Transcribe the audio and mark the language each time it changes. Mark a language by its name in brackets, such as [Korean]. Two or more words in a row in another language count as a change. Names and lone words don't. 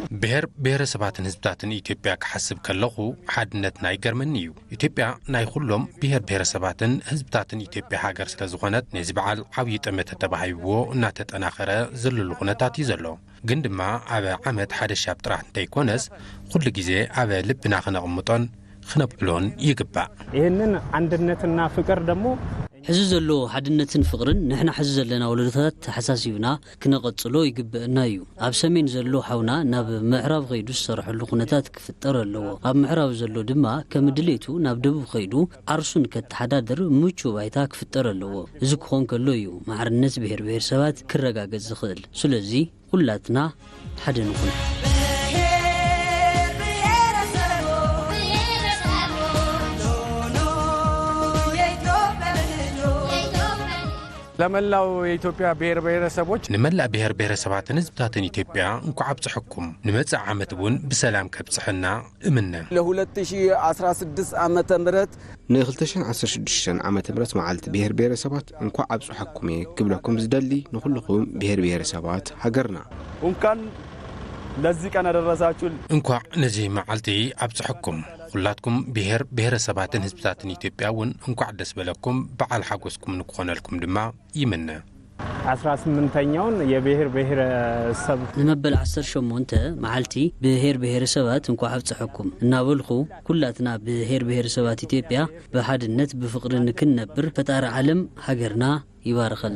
[Tigrinya] ብሔረሰባትን ህዝብታትን ኢትዮጵያ ክሓስብ ከለኹ ሓድነትና ይገርመኒ እዩ ኢትዮጵያ ናይ ኩሎም ብሔረሰባትን ህዝብታትን ኢትዮጵያ ሃገር ስለ ዝኾነት ነዚ በዓል ዓብዪ ጠመተ ተባሂብዎ እናተጠና አኸረ ዝልሉ ኩነታት ይዘሎ ግን ድማ አበ ዓመት ሓደ ሻብ ጥራሕ እንተይኮነስ ኩሉ ግዜ አበ ልብና ክነቕምጦን ክነብሎን ይግባእ [Amharic] ይህንን አንድነትና ፍቅር ደግሞ [Tigrinya] ሕዚ ዘሎ ሓድነትን ፍቅርን ንሕና ሕዚ ዘለና ወለዶታት ተሓሳሲብና ክነቐጽሎ ይግብአና እዩ ኣብ ሰሜን ዘሎ ሓውና ናብ ምዕራብ ኸይዱ ዝሰርሐሉ ኩነታት ክፍጠር ኣለዎ ኣብ ምዕራብ ዘሎ ድማ ከም ድሌቱ ናብ ደቡብ ኸይዱ ዓርሱን ከተሓዳድር ምቹው ባይታ ክፍጠር ኣለዎ እዚ ክኾን ከሎ እዩ ማዕርነት ብሔረሰባት ክረጋገጽ ዝኽእል ስለዚ ኩላትና ሓደ ንኹን [Amharic] ለመላው የኢትዮጵያ ብሔረሰቦች [Tigrinya] ንመላ ብሔረሰባትን ህዝብታትን ኢትዮጵያ እንኳዕ አብጽሕኩም ንመጽእ ዓመት ውን ብሰላም ከብጽሕና እምነ [Amharic] ለ2016 ዓመተ ምህረት [Tigrinya] ን2016 ዓመተ ምህረት መዓልቲ ብሔረሰባት እንኳዕ አብጽሕኩም ክብለኩም ዝደሊ ንኹልኩም ብሔረሰባት ሃገርና [Amharic] እንኳን ለዚህ ቀን አደረሳችሁ [Tigrinya] እንኳዕ ነዚ መዓልቲ አብጽሕኩም ሁላትኩም ብሔረሰባትን ህዝብታትን ኢትዮጵያ ውን እንኳዕ ደስ በለኩም በዓል ሓጎስኩም ንክኾነልኩም ድማ ይምነ [Amharic] 18ኛውን የብሔረሰብ [Tigrinya] ንመበል 18 መዓልቲ ብሔረሰባት እንኳዕ አብጽሕኩም እናበልኹ ኩላትና ብሔረሰባት ኢትዮጵያ በሓድነት ብፍቅርን ክንነብር ፈጣሪ ዓለም ሃገርና ይባርኸልና